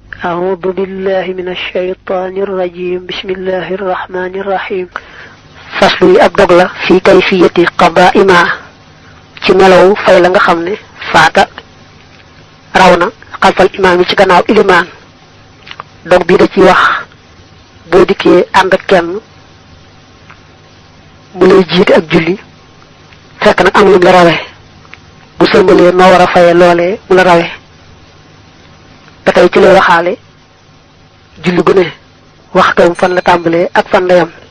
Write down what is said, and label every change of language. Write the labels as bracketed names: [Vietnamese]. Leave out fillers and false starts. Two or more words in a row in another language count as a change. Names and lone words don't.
[Arabic] أعوذ بالله من الشيطان الرجيم بسم الله الرحمن الرحيم فصل أبدغ في كيفية قضاء ما [Wolof] ci melaw fay la nga xam ne faata raw na xalfal imaam yi ci gannaaw ilimaan dog bi da ci wax boo dikkee ànd ak kenn mu lay jiite ak julli fekk nag am lu la rawe bu sëlmalee noo war a faye loolee mu la rawe ba tey ci lay waxaale julli gu ne waxtoom fan la tàmbalee ak fan la yam